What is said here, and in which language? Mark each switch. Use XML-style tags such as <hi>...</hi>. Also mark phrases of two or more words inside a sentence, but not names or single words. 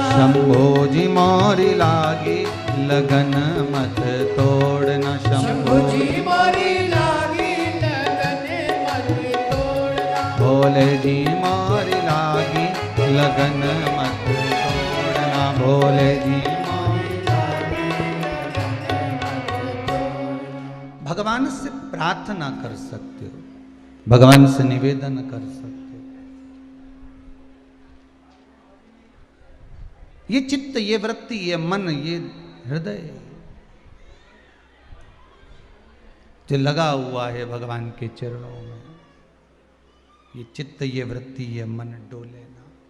<hi>शंभो जी मोरी लागी लगन मत तोड़ना, शंभो जी मोरी बोले जी मोरी लागी लगन मत तोड़ना, बोले जी मोरी लागी लगन मत तोड़ना। भगवान से प्रार्थना कर सकते हो, भगवान से निवेदन कर सकते हो। ये चित्त, ये वृत्ति, ये मन, ये हृदय जो लगा हुआ है भगवान के चरणों में, ये चित्त, ये वृत्ति, ये मन डोले ना।</hi>